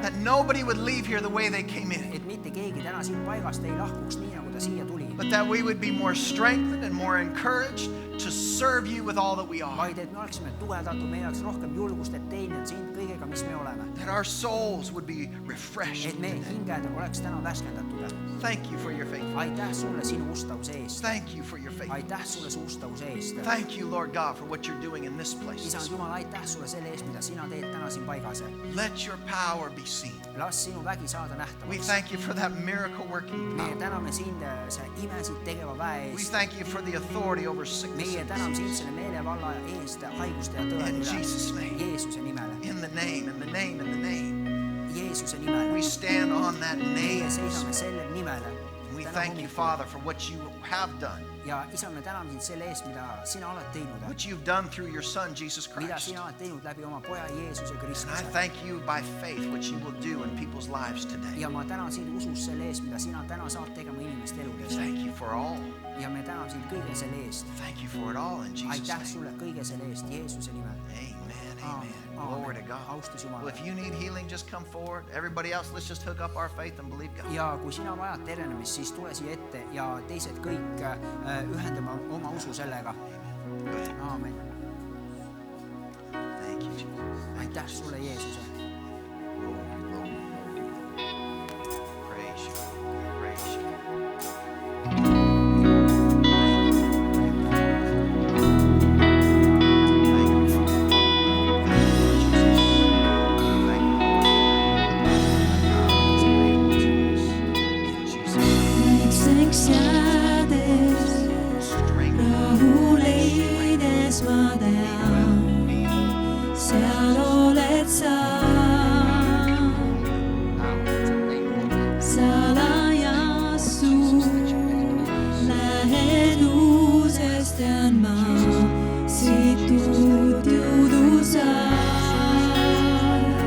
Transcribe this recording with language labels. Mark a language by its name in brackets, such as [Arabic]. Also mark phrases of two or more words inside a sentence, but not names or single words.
[English] That nobody would leave here the way they came in. [Estonian] Et mitte keegi täna siin paigast ei lahkuks nii, nagu ta siia tuli. [English] But that we would be more strengthened and more encouraged to serve you with all that we are. [Estonian] Vaid et me oleksime tugevdatud, meil oleks rohkem julgust, et teenida sind kõigega, mis me oleme. [English] That our souls would be refreshed. [Estonian] Et meie hinged oleks täna värskendatud. [English] Thank you for your faithfulness. [Estonian] Aitäh sulle sinu ustavuse eest. [English] Thank you for your faithfulness. [Estonian] Aitäh sulle su ustavuse eest. [English] Thank you, Lord God, for what you're doing in this place. [Estonian] Isand Jumal, aitäh sulle selle eest, mida sina teed täna siin paigas. [English] Let your power be seen. [Estonian] Las sinu vägi saada [English] We [Estonian] nähtavaks. [English] thank you for that miracle working [Estonian] Meie [English] power. [Estonian] täname sind see imesid tegeva väe [English] We [Estonian] eest. [English] thank you for the authority over sickness. [Estonian] Meie täname sind selle meelevalla eest, haiguste ja tõe [English] In [Estonian] üle. [English] Jesus' name. [Estonian] Jeesuse nimele. [English] In the name, in the name, in the name. [Estonian] Jeesuse nimele. [English] We stand on that [Estonian] Meie [English] name. [Estonian] seisame selle nimele. [English] We [Estonian] Täna [English] thank you, [Estonian] hommikul. [English] Father, for what you have done, [Estonian] Ja isa, me täname sind selle eest, mida sina oled teinud. [English] what you've done through your Son, Jesus [Estonian] Mida [English] Christ. [Estonian] sina oled teinud läbi oma poja Jeesuse [English] And I [Estonian] Kristuse. [English] thank you by faith what you will do in people's lives today. [Estonian] Ja ma tänan sind usus selle eest, mida sina täna saad tegema inimeste eludes. [English] Thank you for all. [Estonian] Ja me täname sind kõige selle eest. [English] Thank you for it all in Jesus' [Estonian] Aitäh [English] name. [Estonian] sulle kõige selle eest Jeesuse nimel. [English] Amen, [Estonian] Aamen. [English] amen. Glory to God. [Estonian] Austus [English] Well, [Estonian] Jumalale. [English] if you need healing, just come forward. Everybody else, let's just hook up our faith and believe God. [Estonian] Ja kui sina vajad tervenemist, siis tule siia ette ja teised kõik ühendame oma usu sellega. Aamen. [English] Thank you, Jesus. [Estonian] Aitäh sulle, Jeesuse. [English] Glory, glory, glory. Praise you. Praise you. Thank you, Father. Thank you, Jesus. Thank you. It's available to us. In Jesus' name. [Estonian] väikseks jäädes, [English] Strength. [Estonian] rahu leides ma tean, seal oled sa. Salajasu lähedusest tean ma, siit uut jõudu saan.